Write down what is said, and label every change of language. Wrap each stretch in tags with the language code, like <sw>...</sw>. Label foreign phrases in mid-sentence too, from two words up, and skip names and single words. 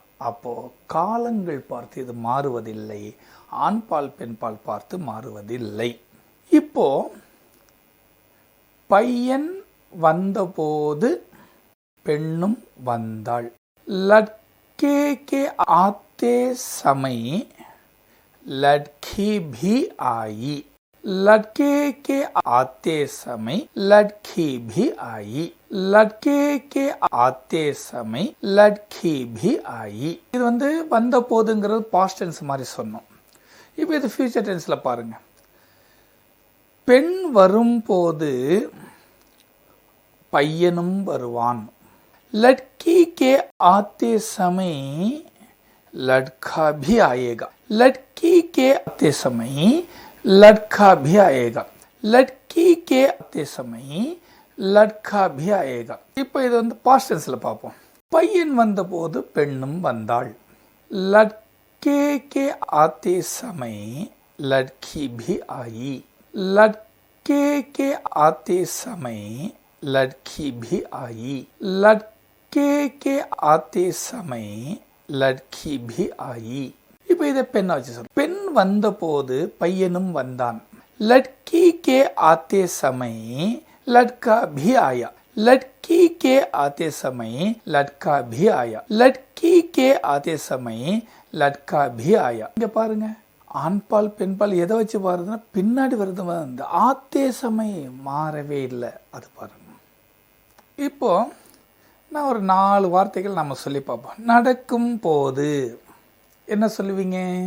<ta>அப்போது காலங்கள் பார்த்து இது மாறுவதில்லை, ஆண்பால் பெண்பால் பார்த்து மாறுவதில்லை. இப்போ பையன் வந்தபோது பெண்ணும் வந்தாள்.</ta> <hi>लड़के के आते समय लड़की भी आई, लड़के के आते समय लड़की भी आई, लड़के के आते समय लड़की भी आई.</hi> <ta>இது வந்த போதுங்கிறது</ta> <en>past tense</en> <ta>மாதிரி சொன்னோம். இப்போ இது</ta> <en>future tense</en> <ta>பாருங்க. பெண் வரும்போது பையனும் வருவான்.</ta> <hi>लड़की के आते समय लड़का भी आएगा, लड़की के आते समय लड़का भी आएगा, लड़की के आते समय लड़का भी आएगा.</hi> <ta>இப்போ இது</ta> <en>past tense</en> <ta>பார்ப்போம். பையன் வந்தபோது பெண்ணும் வந்தாள்.</ta> <hi>लड़के के आते समय लड़की भी आई, लड़के के आते समय लड़की भी आई, लड़के के आते समय लड़की भी आई.</hi> <ta>இப்போ இதை பெண்ணை வச்சு சொல்ல. பெண் வந்த போது பையனும் வந்தான்.</ta> <hi>लड़की के आते समय लड़का भी आया, लड़की के आते समय लड़का भी आया, लड़की के आते समय लड़का भी आया.</hi> <ta>இங்க பாருங்க, ஆண்பால் பெண்பால் எதை வச்சு பாருதுன்னா பின்னாடி வருது, இந்த</ta> <hi>आते समय</hi> <ta>மாறவே இல்லை. அது பாருங்க. இப்போ நான் ஒரு 4 வார்த்தைகள் நம்ம சொல்லி பார்ப்போம். நடக்கும் போது என்ன சொல்லுவீங்க?</ta>